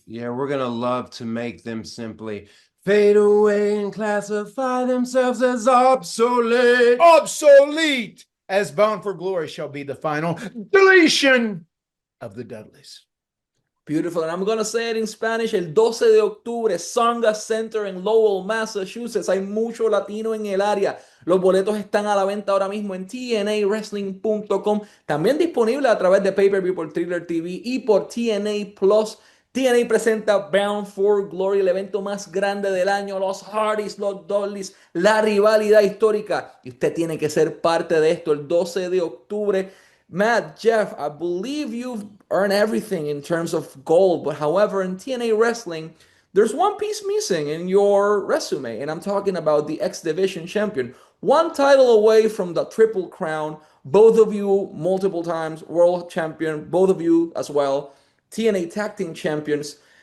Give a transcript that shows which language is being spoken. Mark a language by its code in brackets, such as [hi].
[en] Yeah, we're going to love to make them simply fade away and classify themselves as obsolete. Obsolete! As Bound for Glory shall be the final deletion of the Dudleys. Beautiful. And I'm going to say it in Spanish. [es] El 12 de octubre, Songa Center en Lowell, Massachusetts. Hay mucho latino en el área. Los boletos están a la venta ahora mismo en tnawrestling.com. También disponible a través de Pay-Per-View por Thriller TV y por TNA Plus. TNA presenta Bound for Glory, el evento más grande del año. Los Hardys, los Dudleys, la rivalidad histórica. Y usted tiene que ser parte de esto el 12 de octubre. [en] Matt, Jeff, I believe you've earned everything in terms of gold, but however, in TNA Wrestling, there's one piece missing in your resume, and I'm talking about the X Division champion. one title away from the Triple Crown. Both of you multiple times world champion, both of you as well, TNA Tag Team Champions.